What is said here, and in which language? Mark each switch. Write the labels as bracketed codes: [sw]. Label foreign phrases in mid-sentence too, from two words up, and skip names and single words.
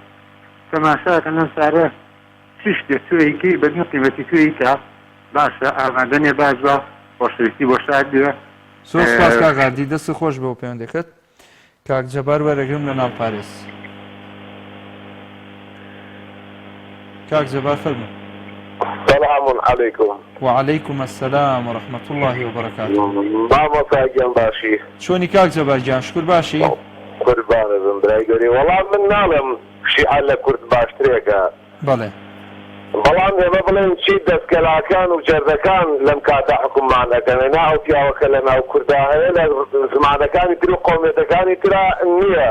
[ckb] تەماشاکە لەم سارە چ شتێک توێیکەی بەدنی قیمەتی توێی کا باشە ئامادەنێ باش بە خۆشەویستی بۆ شار بێ. زۆر سپاس کاغاردی، دەستی خۆش بۆ پەیوەندەکەت. کاک جەبار وەرەگرم لە ناو پارێز. كاك جبار فەرموو. [ar] سلام عليكم. وعليكم السلام ورحمة الله وبركاته. [ckb] مامۆستا گیان باشی؟ چۆنی کاک جەبار گیان؟ شکر باشی؟ قوربانتم برای گەوری. وەڵام من ناڵێم شیعە لە کورد باشترێکە. بەڵێ. بەڵام ئێمە بڵێن چی دەستکەلاکان و جەردەکان لەم کاتە حکوممان دەکەن، ناو پیاوەکە لە ناو کووردا هەیە لە زمانەکانی تر و قۆمیەتەکانی ترا نییە.